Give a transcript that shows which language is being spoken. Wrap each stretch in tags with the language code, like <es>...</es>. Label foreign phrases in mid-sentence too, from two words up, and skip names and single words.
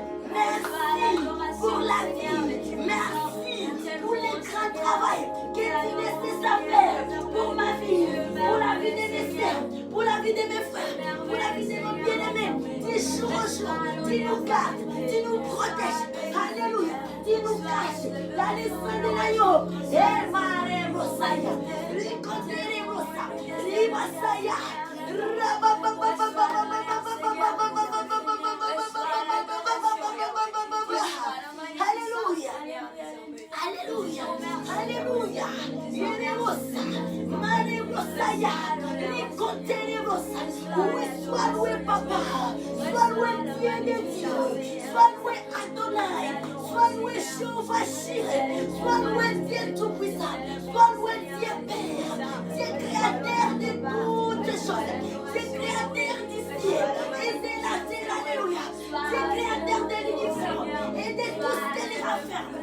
<fr>Merci pour la vie, merci pour le grand travail que tu laisses à faire pour ma vie, pour la vie de mes sœurs, pour la vie de mes frères, pour la vie de nos bien-aimés. Tu jour au jour, tu nous gardes, tu nous protèges. Alléluia, tu nous caches dans les soins de l'agneau. Et Mare Mosaya, Ricotere Mosa, Ribasaya, Alléluia, Alléluia, Alléluia, Yeremosa, Mare Mosaya, Ricotere Mosa. Oui, sois loué, papa, sois loué, Dieu de Dieu, sois loué, Adonai, sois loué, Jéhovah Jireh, sois loué, Dieu tout-puissant, sois loué, Dieu Père, Dieu créateur de toutes choses, Dieu créateur du ciel et de la terre, alléluia, Dieu créateur de l'univers et de tout ce qu'elle renferme.</fr>